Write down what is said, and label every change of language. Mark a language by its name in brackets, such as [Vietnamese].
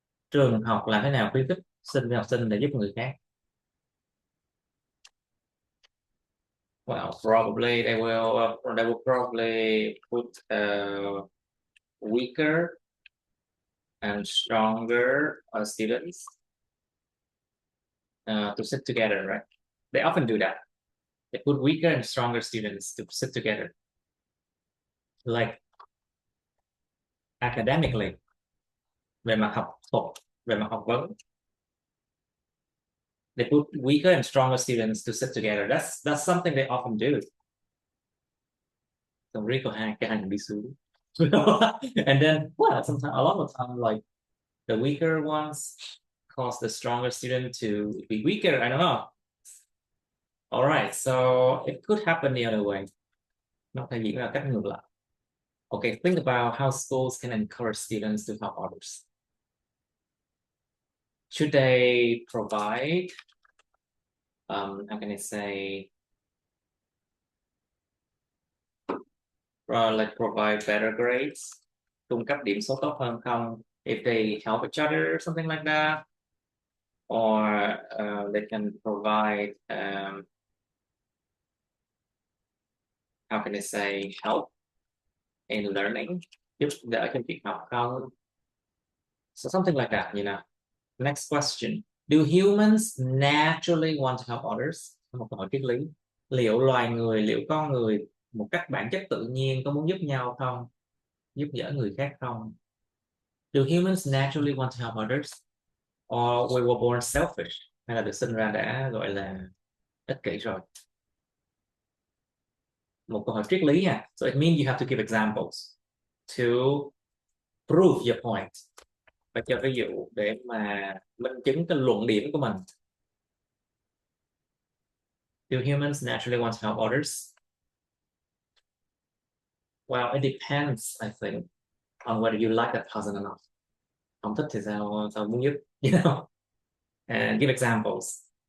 [Vietnamese] Trường học làm thế nào khuyến khích học sinh để giúp người khác? [English] Well, probably they will probably put weaker and stronger students to sit together, right? They often do that. They put weaker and stronger students to sit together, like academically, [Vietnamese] về mặt học thuật, về mặt học vấn. [English] They put weaker and stronger students to sit together. That's something they often do. [Vietnamese] Xong riết có hai cái hành đi xuống. [English] And then, well, sometimes a lot of time, like the weaker ones cause the stronger student to be weaker. I don't know. All right, so it could happen the other way. [Vietnamese] Nó thể diễn ra cách ngược lại. [English] Okay, think about how schools can encourage students to help others. Should they provide, how can I say, like provide better grades, [Vietnamese] cung cấp điểm số tốt hơn không? [English] If they help each other, something like that, or they can provide, how can I say, help in learning, [Vietnamese] giúp đỡ trong việc học không? [English] So something like that, you know. Next question. Do humans naturally want to help others? [Vietnamese] Một câu hỏi triết lý. Liệu con người một cách bản chất tự nhiên có muốn giúp nhau không? Giúp đỡ người khác không? [English] Do humans naturally want to help others? Or we were born selfish? [Vietnamese] Hay là được sinh ra đã gọi là ích kỷ rồi? Một câu hỏi triết lý nha. [English] So it means you have to give examples to prove your point. [Vietnamese] Phải cho ví dụ để mà minh chứng cái luận điểm của mình. [English] Do humans naturally want to help others? Well, it depends, I think, on whether you like that person or not. [Vietnamese] Không thích thì sao muốn giúp, [English] you know? And give examples.